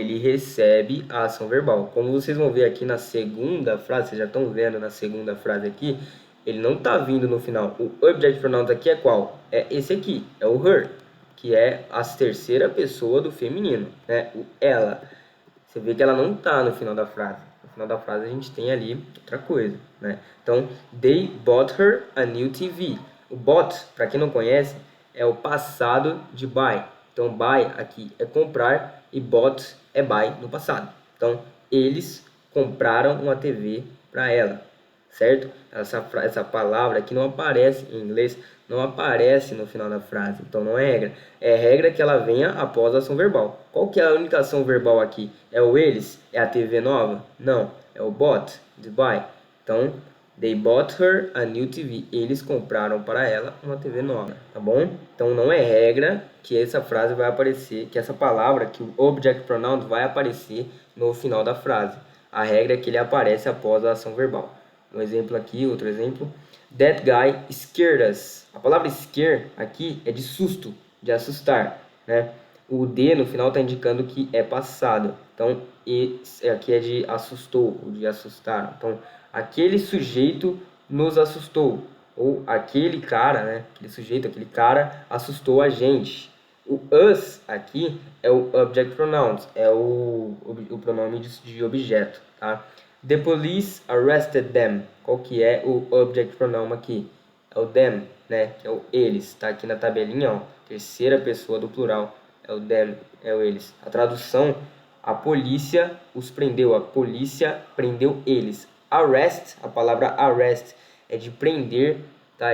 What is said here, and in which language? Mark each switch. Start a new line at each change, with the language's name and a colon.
Portuguese: Ele recebe a ação verbal. Como vocês vão ver aqui na segunda frase, vocês já estão vendo na segunda frase aqui, ele não está vindo no final. O object pronouns aqui é qual? É esse aqui, é o her, que é a terceira pessoa do feminino, né? O ela. Você vê que ela não está no final da frase. No final da frase a gente tem ali outra coisa, né?
English: Então, they bought her a new TV.
Portuguese: O bought, para quem não conhece, é o passado de buy. Então, buy aqui é comprar e bought é buy no passado. Então, eles compraram uma TV para ela, certo? Essa palavra aqui não aparece em inglês, não aparece no final da frase, então não é regra. É regra que ela venha após a ação verbal. Qual que é a única ação verbal aqui? É o eles? É a TV nova? Não, é o bought, de buy.
English: Então, they bought her a new TV.
Portuguese: Eles compraram para ela uma TV nova, tá bom? Então não é regra que essa frase vai aparecer, que essa palavra, que o object pronoun vai aparecer no final da frase. A regra é que ele aparece após a ação verbal. Um exemplo aqui, outro exemplo.
English: That guy scared us.
Portuguese: A palavra scare aqui é de susto, de assustar, né? O D no final está indicando que é passado. Então, aqui é de assustou, de assustar. Então, aquele sujeito nos assustou. Ou aquele cara, né? Aquele sujeito, aquele cara assustou a gente. O us aqui é o object pronouns, é o pronome de objeto, tá?
English: The police arrested them.
Portuguese: Qual que é o object pronoun aqui? É o them, né? Que é o eles. Tá aqui na tabelinha, ó. Terceira pessoa do plural. É o them, é o eles. A tradução, a polícia os prendeu. A polícia prendeu eles. Arrest, a palavra arrest é de prender, tá?